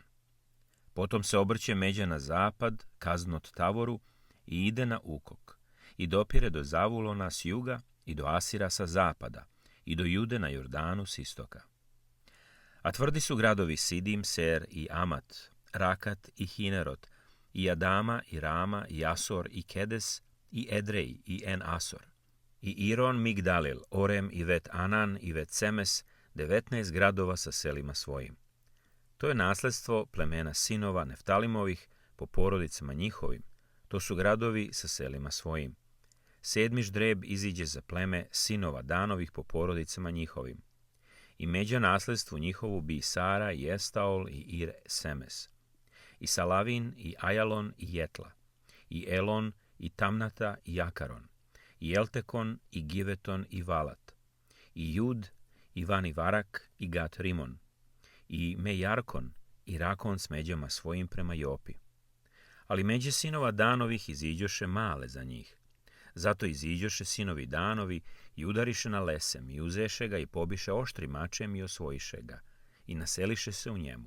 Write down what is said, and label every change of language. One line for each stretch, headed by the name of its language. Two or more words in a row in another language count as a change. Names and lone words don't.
Serbian: Potom se obrće međa na zapad, Kaznot Tavoru i ide na Ukok i dopire do Zavulona s juga i do Asira sa zapada i do Jude na Jordanu s istoka. A tvrdi su gradovi Sidim, Ser i Amat, Rakat i Hinerot, i Adama i Rama i Asor i Kedes i Edrej i En Asor, i Iron Migdalil, Orem i Vet Anan i Vet Semes, 19 gradova sa selima svojim. To je nasledstvo plemena sinova Neftalimovih po porodicama njihovim. To su gradovi sa selima svojim. 7. ždreb iziđe za pleme sinova Danovih po porodicama njihovim. I međa nasledstvu njihovu bi Sara i Estaol i Ir Semes, i Salavin i Ajalon i Jetla, i Elon i Tamnata i Jakaron, i Eltekon i Giveton i Valat, i Jud i Vani Varak i Gat Rimon, i Mejarkon i Rakon s međama svojim prema Jopi. Ali međe sinova Danovih iziđoše male za njih. Zato iziđoše sinovi Danovi i udariše na Lesem i uzeše ga i pobiše oštrim mačem i osvojiše ga i naseliše se u njemu.